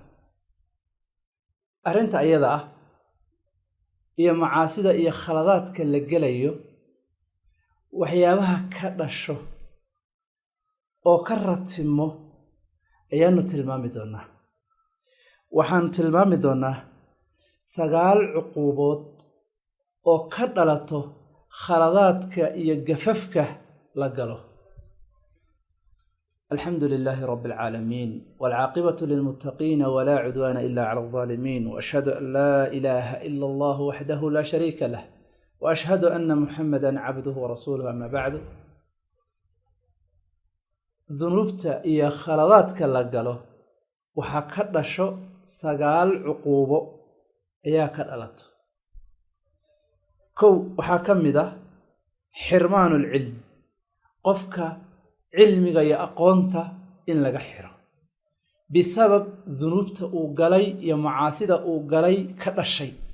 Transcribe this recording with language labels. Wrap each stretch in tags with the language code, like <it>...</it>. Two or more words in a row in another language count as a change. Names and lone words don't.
<so>arrinta ayada ah iyo macaasida iyo khaladaadka la gelayo waxyaabaha ka dhasho oo ka ratimo ayaanu tilmaami doonaa waxaan tilmaami doonaa 9 cuquubood oo ka dhalato khaladaadka iyo gafafka la galo.</so> <ar>الحمد لله رب العالمين والعاقبة للمتقين ولا عدوان إلا على الظالمين وأشهد أن لا إله إلا الله وحده لا شريك له وأشهد أن محمدا عبده ورسوله أما بعد.</ar> <so>Dhunubta iyo khaladaadka la galo waxa ka dhasho 9 cuquubo ayaa ka dhalato. kow waxa kamid ah</so> <ar>حرمان العلم</ar> <so>qofka cilmiga iyo aqoonta in laga xiro bisabab dhunubta uu galay iyo macaasida uu galay ka dhashay.</so>